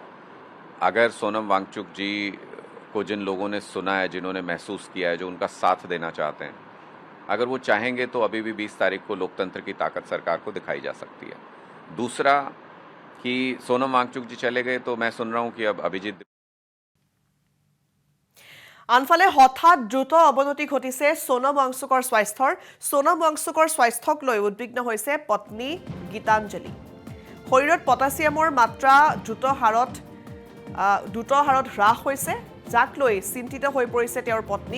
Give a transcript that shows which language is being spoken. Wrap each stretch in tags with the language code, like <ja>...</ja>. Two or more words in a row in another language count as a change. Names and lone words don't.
<hi>अगर सोनम वांगचुक जी को जिन लोगों ने सुना है, जिन्होंने महसूस किया है, जो उनका साथ देना चाहते हैं, अगर वो चाहेंगे तो अभी भी 20 तारीख को लोकतंत्र की ताकत सरकार को दिखाई जा सकती है। दूसरा कि सोनम वांगचुक जी चले गए तो मैं सुन रहा हूं कि अब अभिजीत</hi> <as>আনফালে হঠাৎ দ্ৰুত অৱনতি ঘটিছে সোনম ৱাংচুকৰ স্বাস্থ্যৰ। সোনম ৱাংচুকৰ স্বাস্থ্যক লৈ উদ্বিগ্ন হৈছে পত্নী গীতাঞ্জলি। শৰীৰত পটাছিয়ামৰ মাত্ৰা দ্ৰুত হাৰত হ্ৰাস হৈছে, যাক লৈ চিন্তিত হৈ পৰিছে তেওঁৰ পত্নী।</as>